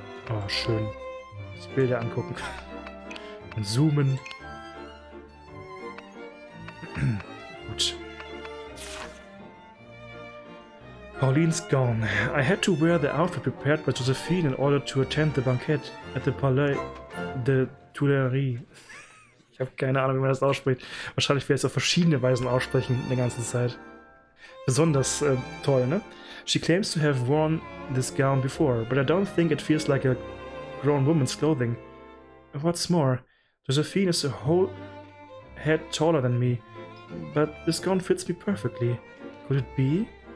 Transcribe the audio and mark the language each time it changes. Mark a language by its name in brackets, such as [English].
[German] Oh, schön. Das Bilder angucken. Und zoomen. Gut. [English] Pauline's gone. I had to wear the outfit prepared by Josephine in order to attend the banquet at the Palais de Tuileries. [German] Ich habe keine Ahnung, wie man das ausspricht. Wahrscheinlich werde ich es auf verschiedene Weisen aussprechen in der ganzen Zeit. Besonders toll, ne? [English] She claims to have worn this gown before, but I don't think it feels like a grown woman's clothing. What's more, Josephine is a whole head taller than me, but this gown fits me perfectly. Could it be?